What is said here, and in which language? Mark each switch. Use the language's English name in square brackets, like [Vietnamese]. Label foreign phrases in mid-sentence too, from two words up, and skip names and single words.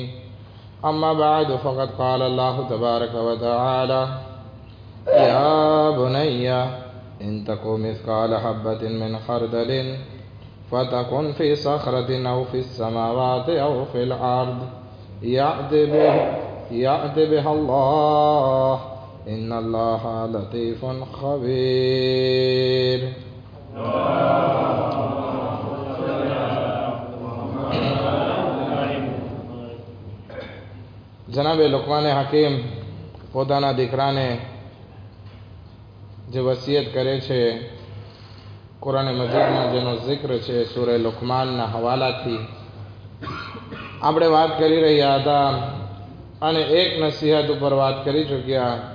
[Arabic] أما بعد، فقد قال الله تبارك وتعالى: يا بني إن تك مثقال حبة من خردل فتكن في صخرة أو في السماوات أو في الأرض يأت بها الله إن الله لطيف خبير. [Gujarati] જનાબે લુકમાને હકીમ પોતાના દીકરાને જે વસિયત કરે છે, કુરાન મજીદમાં જેનો જિક્ર છે સૂરે લુકમાનના હવાલાથી આપણે વાત કરી રહ્યા હતા અને એક નસીહત ઉપર વાત કરી ચૂક્યા